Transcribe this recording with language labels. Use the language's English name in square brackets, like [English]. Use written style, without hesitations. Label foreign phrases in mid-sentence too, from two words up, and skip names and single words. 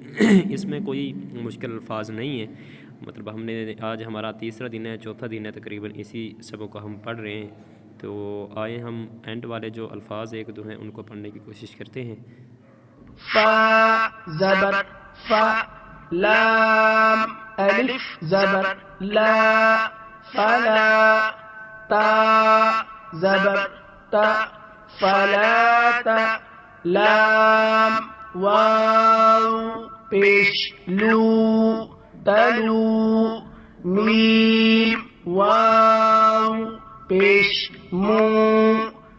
[Urdu] اس میں کوئی مشکل الفاظ نہیں ہے۔ مطلب ہم نے آج ہمارا تیسرا دن ہے، چوتھا دن ہے تقریباً، اسی سبق کو ہم پڑھ رہے ہیں۔ تو آئے ہم اینڈ والے جو الفاظ ایک دو ہیں ان کو پڑھنے کی کوشش کرتے ہیں۔ فا زبر فا، لام الف زبر لا، فلا، تا زبر تا، فلاتا، لام واو پیش لو، تلو، میم واو پیش مو،